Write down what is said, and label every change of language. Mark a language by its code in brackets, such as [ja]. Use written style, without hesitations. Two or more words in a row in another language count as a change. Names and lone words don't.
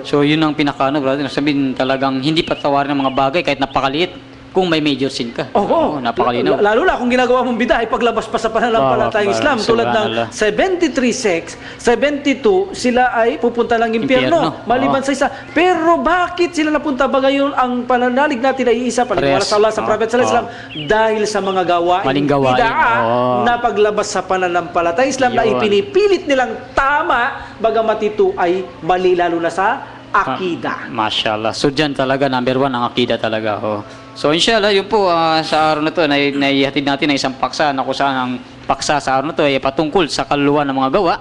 [tl] So yun ang pinakaano, brother. Sabihin talagang hindi patawarin ng mga bagay kahit napakaliit kung may [en] major sin [tl] ka. Oo, napakalinaw. Lalo na kung ginagawa mong bida ay paglabas pa sa pananampalatayang Allahu Islam Akbar, tulad ng subhanallah. 73 sects, 72 sila ay pupunta ng impyerno Impyerno, maliban oo. sa isa. Pero bakit sila napunta ba ngayon? Ang pananalig natin ay isa, paniniwala Parehas. sa Allah, sa Oo, [ar] Prophet صلى الله عليه وسلم, [tl] dahil sa mga gawain Maling gawain, bid'a oo. na paglabas sa pananampalatayang Islam na Yun. ipinipilit nilang tama bagamat ito ay mali lalo na sa akida. Mashallah. So dyan talaga, number one, ang akida talaga. Oh. So inshallah, yun po, sa araw na to, naihatid natin na isang paksa na kung saan ang paksa sa araw na to ay patungkol sa kaluluwa ng mga gawa.